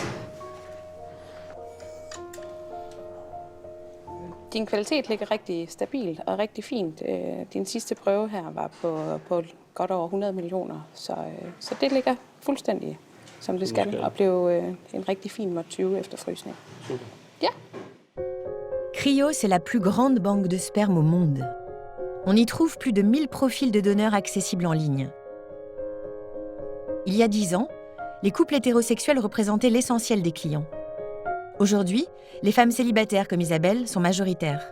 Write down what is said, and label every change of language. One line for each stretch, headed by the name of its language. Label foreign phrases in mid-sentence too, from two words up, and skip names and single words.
Danish: Din kvalitet ligger rigtig stabilt og rigtig fint. Din sidste prøve her var på godt over 100 millioner, så det ligger fuldstændig som det skal, og blev en rigtig fin måtte 20 efter frysning. Super. Ja.
French: Cryo, c'est la plus grande banque de sperme au monde. On y trouve plus de 1000 profils de donneurs accessibles en ligne. Il y a 10 ans, les couples hétérosexuels représentaient l'essentiel des clients. Aujourd'hui, les femmes célibataires comme Isabelle sont majoritaires.